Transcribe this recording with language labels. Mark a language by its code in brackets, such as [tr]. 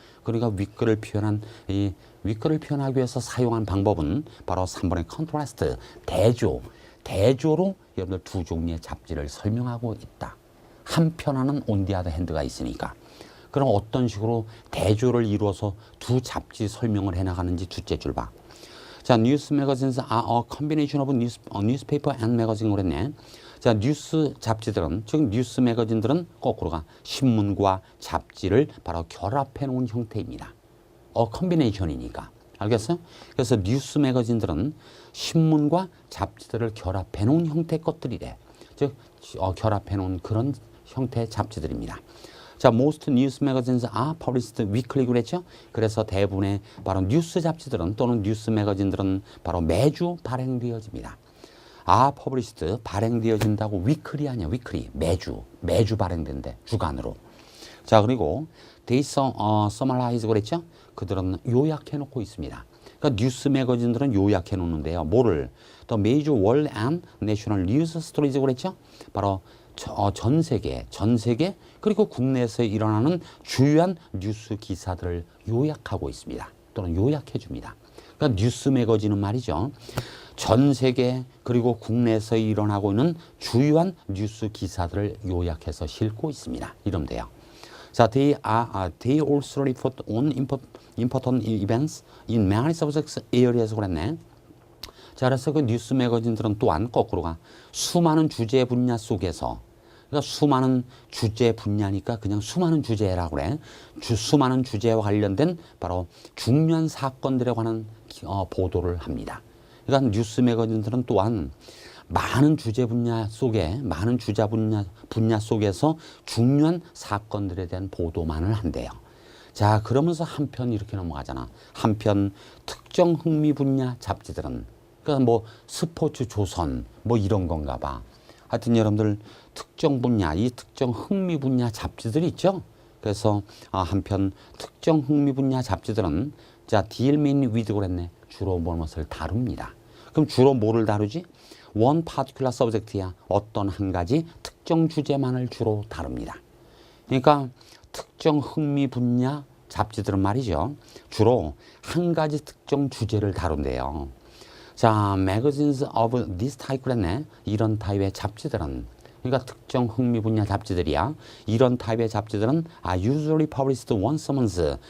[ko] 그러니까 윗글을 표현한 이 윗글을 표현하기 위해서 사용한 방법은 바로 3번의 컨트라스트, 대조로 여러분들 두 종류의 잡지를 설명하고 있다. 한 편 하는 온디하다 핸드가 있으니까. 그럼 어떤 식으로 대조를 이루어서 두 잡지 설명을 해나가는지 둘째 줄 봐. [en] 자, [ko] 뉴스 매거진스 [en] are a combination of newspaper and magazine [ko] 그랬네. 자, 뉴스 잡지들은, 즉 뉴스 매거진들은 거꾸로 가 신문과 잡지를 바로 결합해 놓은 형태입니다. 컨비네이션이니까. 알겠어요? 그래서 뉴스 매거진들은 신문과 잡지들을 결합해 놓은 형태의 것들이래. 즉 결합해 놓은 그런 형태의 잡지들입니다. [en] 자, most news magazines are published weekly [ko] 그랬죠? 그래서 대부분의 바로 뉴스 잡지들은 또는 뉴스 매거진들은 바로 매주 발행되어집니다. published 발행되어진다고 weekly 아니야, weekly. 매주 발행된대, 주간으로. 자, 그리고 [en] they summarize [ko] 그랬죠? 그들은 요약해 놓고 있습니다. 그러니까 뉴스 매거진들은 요약해 놓는데요. [en] 뭐를? The major world and national news stories [ko] 그랬죠? 바로 전 세계 그리고 국내에서 일어나는 주요한 뉴스 기사들을 요약하고 있습니다. 또는 요약해 줍니다. 그러니까 뉴스 매거진은 말이죠. 전 세계 그리고 국내에서 일어나고 있는 주요한 뉴스 기사들을 요약해서 싣고 있습니다. 이러면 돼요. [en] 자, they also report on important events in many subject areas [ko] 그랬네. 자, 그래서 그 뉴스 매거진들은 또한 거꾸로 가 수많은 주제 분야 속에서, 그러니까 수많은 주제 분야니까 그냥 수많은 주제라고 그래. 수많은 주제와 관련된 바로 중요한 사건들에 관한 보도를 합니다. 그러니까 뉴스 매거진들은 또한 많은 주제 분야 속에, 많은 주제 분야 속에서 중요한 사건들에 대한 보도만을 한대요. 자, 그러면서 한편 이렇게 넘어가잖아. 한편 특정 흥미 분야 잡지들은, 그러니까 뭐 스포츠 조선 뭐 이런 건가 봐. 하여튼 여러분들 특정 분야, 이 특정 흥미 분야 잡지들이 있죠. 그래서 한편 특정 흥미 분야 잡지들은 자, [en] deal mainly with [ko] 그랬네. 주로 무엇을 다룹니다. 그럼 주로 뭐를 다루지? [en] one particular subject [ko] 야. 어떤 한 가지 특정 주제만을 주로 다룹니다. 그러니까 특정 흥미 분야 잡지들은 말이죠. 주로 한 가지 특정 주제를 다룬대요. [en] 자, magazines of this type [ko] 그랬네. 이런 타입의 잡지들은, 그러니까 특정 흥미 분야 잡지들이야. 이런 타입의 잡지들은 [en] usually published once a month.